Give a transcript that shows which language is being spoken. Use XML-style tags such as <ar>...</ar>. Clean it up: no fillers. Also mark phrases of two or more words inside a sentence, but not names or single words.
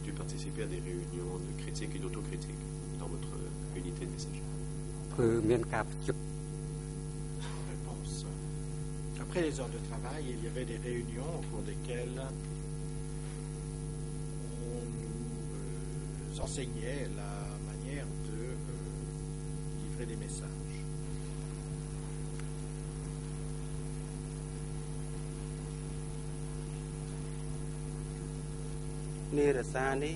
<fr>participé à des réunions de critique et d'autocritique dans votre unité de messagerie?</fr> <km>គឺមានការប្រជុំ</km> <fr>Réponse. Après les heures de travail, il y avait des réunions au cours desquelles on nous enseignait la manière de livrer des messages. Nirasani.</fr>